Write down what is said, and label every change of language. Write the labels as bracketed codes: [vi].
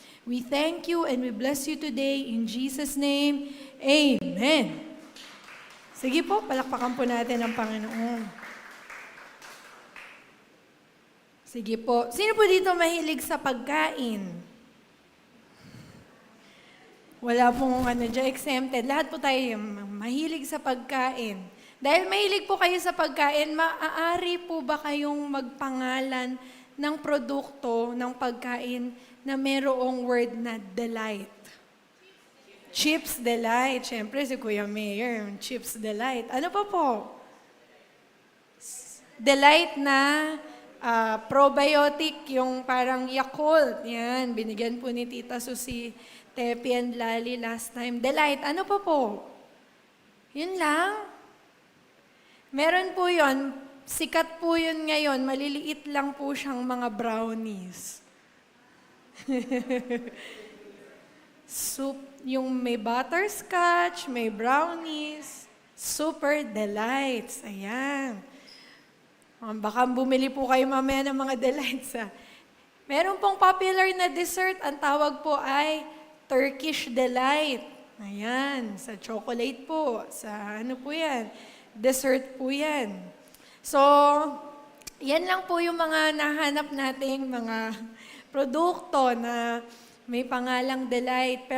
[en] We thank you and we bless you today in Jesus' name. Amen. [tl] Sige po, palakpakan po natin ang Panginoon. Sige po. Sino po dito mahilig sa pagkain? Wala pong exempted. Lahat po tayo mahilig sa pagkain. Dahil mahilig po kayo sa pagkain, maaari po ba kayong magpangalan ng produkto, ng pagkain na merong word na delight? Chips Delight. Siyempre si Kuya Mayor, Chips Delight. Ano pa po? Delight na probiotic, yung parang Yakult. Yan, binigyan po ni Tita Susie Tepi and Lali last time. Delight, ano pa po? Yun lang. Meron po yun, sikat po yun ngayon, maliliit lang po siyang mga brownies. Soup, yung may butterscotch, may brownies, super delights. Ayan. Baka bumili po kayo mamaya ng mga delights. Meron pong popular na dessert, ang tawag po ay Turkish Delight. Ayan, sa chocolate po, sa ano po yan, dessert po yan. So, yan lang po yung mga nahanap nating mga produkto na may pangalang Delight.